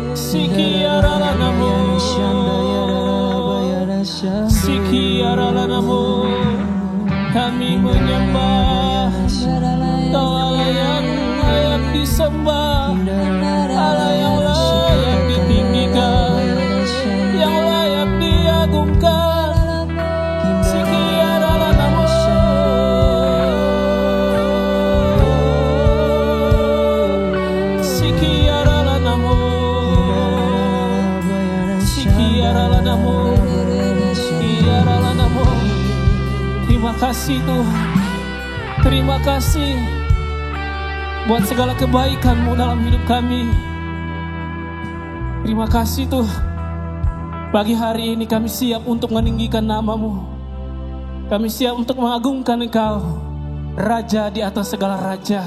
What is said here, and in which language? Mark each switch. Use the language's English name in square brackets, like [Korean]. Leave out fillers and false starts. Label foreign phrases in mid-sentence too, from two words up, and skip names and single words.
[Indonesian] Sikiara namo, sikiara namo. Kami menyembah Kau Allah yang layak disembah, Allah yang layak ditinggikan, yang layak diagungkan. Sikiara namo, sikiara namo, sikiara namo, sikiara namo. Terima kasih Tuhan, terima kasih buat segala kebaikan-Mu dalam hidup kami. Terima kasih Tuhan, pagi hari ini kami siap untuk meninggikan nama-Mu. Kami siap untuk mengagungkan Engkau, Raja di atas segala raja.